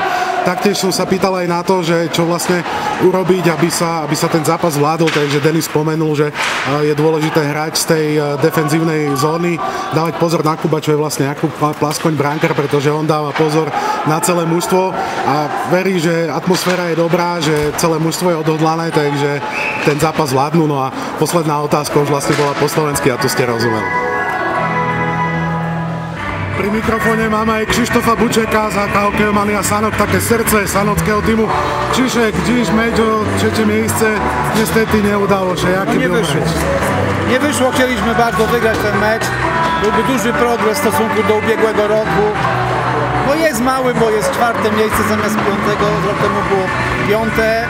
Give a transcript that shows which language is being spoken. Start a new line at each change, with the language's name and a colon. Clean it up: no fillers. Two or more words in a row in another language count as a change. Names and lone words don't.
Slovak: Taktiež som sa pýtal aj na to, že čo vlastne urobiť, aby sa ten zápas zvládol, takže Denis spomenul, že je dôležité hrať z tej defenzívnej zóny, dávať pozor na Kuba, čo je vlastne Jakub Plaskoň brankár, pretože on dáva pozor na celé mužstvo a verí, že atmosféra je dobrá, že celé mužstvo je odhodlané, takže ten zápas zvládnu. No a posledná otázka už vlastne bola po slovensky a to ste rozumeli. Pri mikrofóne máme aj Krzysztofa Bučeka za Hokejová Mania Sanok, také srdce sanockého týmu. Krzyszek,
Polish: dziś mecz o trzecie miejsce niestety nie udało się. Jaki był mecz? Nie wyszło, chcieliśmy bardzo wygrać ten mecz. Byłby duży progres w stosunku do ubiegłego roku. No jest mały, bo jest 4. miejsce zamiast 5. Rok temu było 5.